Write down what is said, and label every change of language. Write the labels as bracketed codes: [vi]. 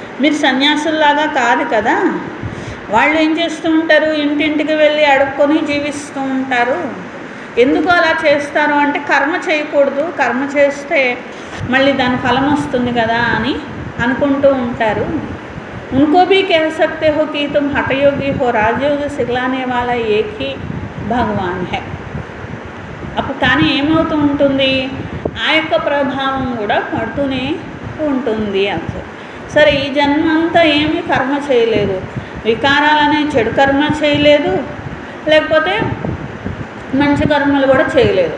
[te] మీరు సన్యాసుల్లాగా కాదు కదా. వాళ్ళు ఏం చేస్తూ ఉంటారు? ఇంటింటికి వెళ్ళి అడుక్కొని జీవిస్తూ ఉంటారు. ఎందుకు అలా చేస్తారు అంటే కర్మ చేయకూడదు, కర్మ చేస్తే మళ్ళీ దాని ఫలం వస్తుంది కదా అని అనుకుంటూ ఉంటారు. [hi] उनको भी कह सकते हो कि तुम हठयोगी हो, राजयोग सिखलाने वाला एक ही భగవాన్ హై. [te] అప్పుడు కానీ ఏమవుతూ ఉంటుంది, ఆ యొక్క ప్రభావం కూడా పడుతూనే ఉంటుంది అసలు. సరే, ఈ జన్మ అంతా ఏమీ కర్మ చేయలేదు, వికారాలనే చెడు కర్మ చేయలేదు, లేకపోతే మంచి కర్మలు కూడా చేయలేదు.